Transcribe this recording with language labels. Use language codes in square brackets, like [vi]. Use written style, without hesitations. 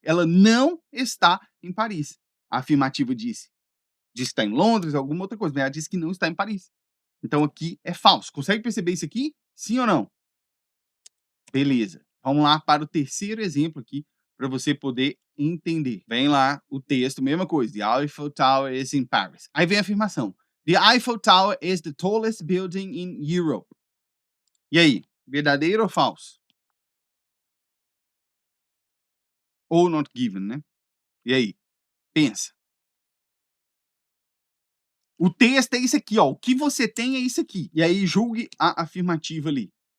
[pt] Ela não está em Paris. A afirmativa diz que está em Londres, alguma outra coisa, mas ela disse que não está em Paris. Então aqui é falso. Consegue perceber isso aqui? Sim ou não? Beleza. Vamos lá para o terceiro exemplo aqui, para você poder entender. Vem lá o texto, mesma coisa. [en] The Eiffel Tower is in Paris. [pt] Aí vem a afirmação. [en] The Eiffel Tower is the tallest building in Europe. [pt] E aí, verdadeiro ou falso? Ou not given, né? E aí, pensa. O texto é isso aqui, ó. O que você tem é isso aqui. E aí, julgue a afirmativa ali.